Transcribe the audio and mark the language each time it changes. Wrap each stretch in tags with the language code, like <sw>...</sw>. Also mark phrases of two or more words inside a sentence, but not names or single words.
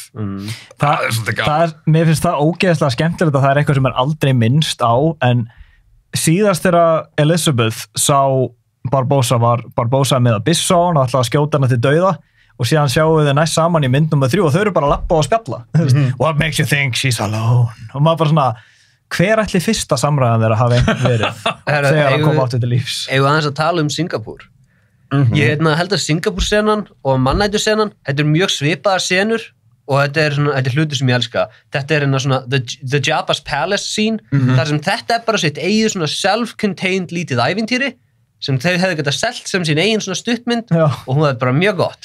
<is>Það er svolítið gaman. Mér finnst það ógeðslega skemmtilegt að það er eitthvað sem er aldrei minnst á, en síðast þegar Elizabeth sá Barbosa var Barbosa með að byssa á hann og ætlaði að skjóta hana til dauða og síðan sjáum við þau næst saman í mynd nr. 3 og þau eru bara að lappa og spjalla.</is> <en>What makes you think she's alone?</en> <is>Og maður bara svona, hver ætli fyrsta samræðan þeirra hafi verið þegar að koma áttu til lífs? Ef við aðeins að tala Singapúr. Ég held að Singapúr-senan og Mannætu-senan, þetta er mjög svipaðar senur og þetta er hlutur sem ég elska. Þetta er svona</is> <en>the Jabba's Palace scene,</en> <is>þar sem þetta er bara sitt eigið svona self-contained lítið ævintýri sem þau hefðu getað selt sem sín eigin svona stuttmynd og hún er bara mjög gott.</is>